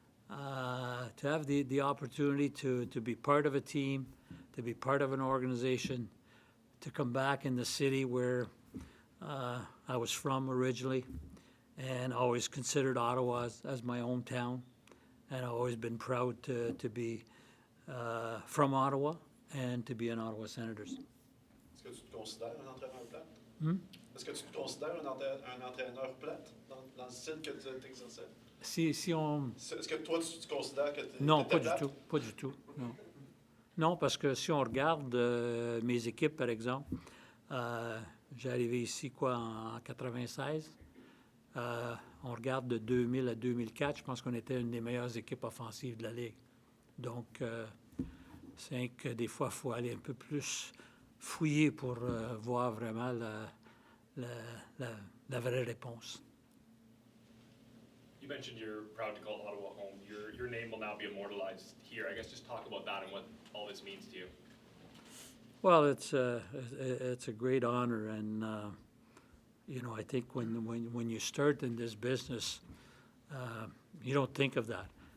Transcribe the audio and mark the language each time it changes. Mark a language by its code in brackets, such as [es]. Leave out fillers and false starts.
[en] To have the opportunity to be part of a team, to be part of an organization, to come back in the city where I was from originally, and always considered Ottawa as my hometown, and I've always been proud to be from Ottawa and to be an Ottawa Senators. [fr] Est-ce que tu te considères un entraîneur plate? Est-ce que tu te considères un entraîneur plate dans le style que tu exerçais? Si on... Est-ce que toi, tu te considères que tu Non, étais pas du plate? tout, pas du tout, non. Non, parce que si on regarde mes équipes, par exemple, j'ai arrivé ici, en 96. On regarde de 2000 à 2004, je pense qu'on était une des meilleures équipes offensives de la Ligue. Donc, c'est que des fois, il faut aller un peu plus fouiller pour voir vraiment la vraie réponse. [en] You mentioned you're proud to call Ottawa home. Your name will now be immortalized here. I guess just talk about that and what all this means to you. Well, it's a great honor, and I think when you start in this business, you don't think of that.